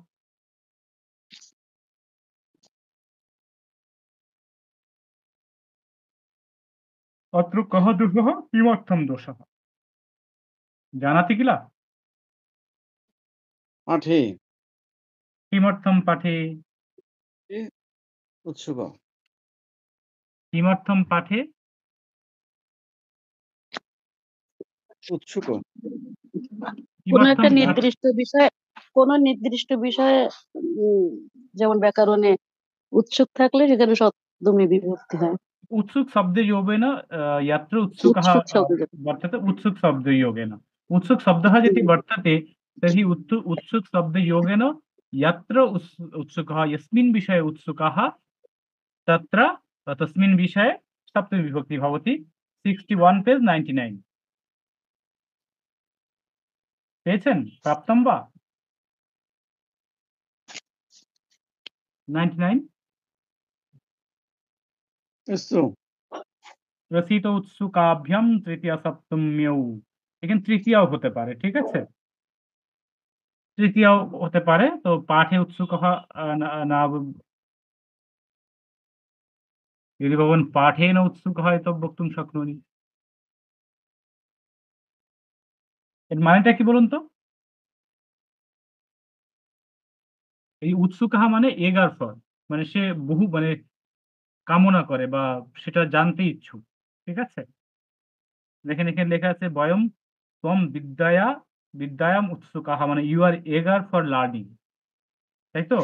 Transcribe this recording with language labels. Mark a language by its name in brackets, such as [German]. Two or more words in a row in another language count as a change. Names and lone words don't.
[Sanskrit] अत्र कः दोषः, किमर्थं दोषः जानाति किल? पाठे किमर्थं पाठे? उत्सुक। किमर्थं पाठे? उत्सुक। [Bangla] কোনো একটা [Sanskrit] किमर्थं [Bangla] নির্দিষ্ট বিষয়ে যেমন ব্যাকরণে উৎসুক থাকলে সেখানে সপ্তমী বিভক্তি হয়। [Sanskrit] उत्सुक शब्दयोगेन यत्र उत्सुकः उत्सुक शब्द वर्तते उत्सुक शब्दयोगेन। उत्सुक शब्दः यदि वर्तते तर्हि उत्सुक शब्दयोगेन यत्र उत्सुकः यस्मिन् विषये उत्सुकः तत्र तस्मिन् विषये सप्तमी विभक्ति भवति। [Bangla] 61 पेज 99 পেয়েছেন? [Sanskrit] প্রাপ্তম বা? [Bangla] 99 [Sanskrit] अस्तु রচিত উৎসুকাভ্যাম তৃতীয়া সপ্তম্যৌ। [Bangla] এখানে তৃতীয়াও হতে পারে, ঠিক আছে? তৃতীয়াও হতে পারে। [Sanskrit] তো পাঠে উৎসুকः না यदि भवान् पाठेन उत्सुकः इति वक्तुं शक्नोमि। [Bangla] এর মানেটা কি বলুন তো? এই উৎসুকः মানে [English] eager for, [Bangla] মানে সে বহু মানে কামনা করে বা সেটা জানতে ইচ্ছুক, ঠিক আছে? দেখেন এখানে লেখা আছে [Sanskrit] বয়ম ত্বম বিদ্যায়াম উৎসুকাহ, [Bangla] মানে [English] you are eager for learning, [Bangla] তাই তো?